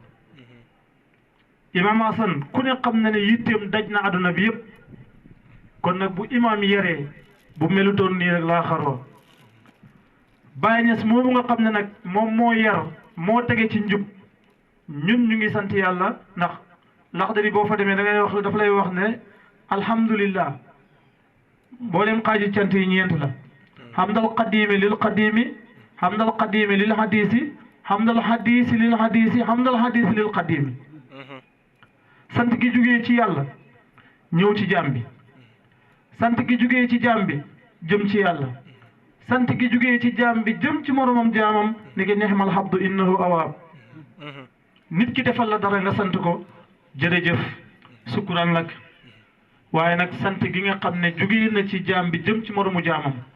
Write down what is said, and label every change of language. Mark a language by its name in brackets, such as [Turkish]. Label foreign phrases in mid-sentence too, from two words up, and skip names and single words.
[Wolof] Imam Hassan ku ne xam na ne yitteem daj na àdduna bi yëpp kon nag bu imaam yaree bu melutoon nii rek laa xaroo Baye Niass moomu nga xam ne nag moom moo yar moo tege ci njub ñun ñu ngi sant yàlla ndax Laxdari boo fa demee da ngay wax dafa lay wax ne alhamdulillah mboolem xaaji cant yi ñeent la [Arabic] حمد القديم للقديم حمد القديم للحادث حمد الحادث للحادث حمد الحادث للقديم sant [Wolof] gi jugee ci yàlla ñëw ci jaam bi sant gi jugee ci jaam bi jëm ci yàlla sant gi jugee ci jaam bi jëm ci moromam jaamam ni ki [Arabic] نعم العبد إنه أواب [Wolof] nit ki defal la dara nga sant ko jërëjëf sukkuraan lak waaye nag sant gi nga xam ne jugee na ci jaam bi jëm ci moromu jaamam